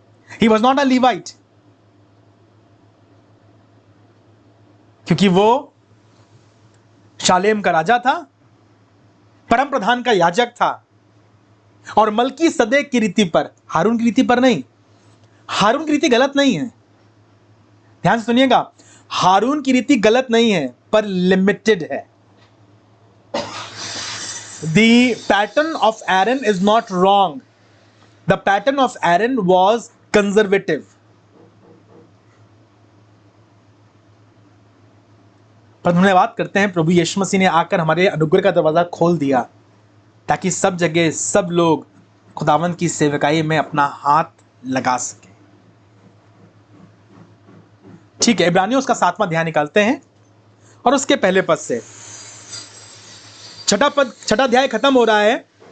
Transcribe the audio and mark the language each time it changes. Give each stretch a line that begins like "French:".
English: he was not a Levite,
Hindi: क्योंकि वो शालेम का राजा था, परम प्रधान का याजक था, और मलकीसदेक की रीति पर, हारून की रीति पर नहीं। हारून की रीति गलत नहीं है, ध्यान से सुनिएगा, हारून की रीति गलत नहीं है, पर लिमिटेड है।
English: The pattern of Aaron is not wrong. The pattern of Aaron was conservative.
Hindi: पर धन्यवाद करते हैं, प्रभु यीशु मसीह ने आकर हमारे अनुग्रह का दरवाजा खोल दिया, ताकि सब जगह सब लोग खुदावंद की सेवकाई में अपना हाथ लगा सके। ठीक है, इब्रानियों उसका 7वां अध्याय निकालते हैं, और उसके पहले पद से छठा अध्याय खत्म हो रहा है।